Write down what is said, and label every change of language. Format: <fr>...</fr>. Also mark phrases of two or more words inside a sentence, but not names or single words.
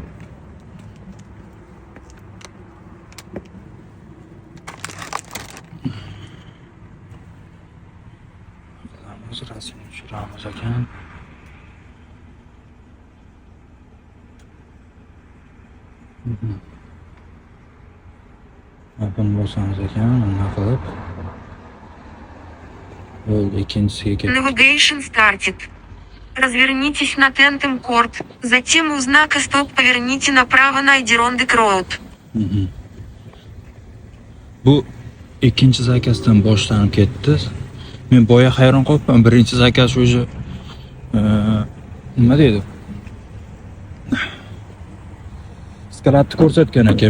<uz>Rasm uçiramiz ekan. Buni bosamiz ekan, nima qilib. Bo'ldi, ikkinchisiga ketdik.</uz> <en>Navigation started.</en> <ru>Развернитесь на Тентем Корт, затем у знака стоп поверните направо на Adirondack Road.</ru> <uz>Bu ikkinchi zakazdan boshlanib ketdi. Men boya hayron qolibman. Birinchi zakaz o'sha nima deydi? Skratni ko'rsatgan ekan.</uz>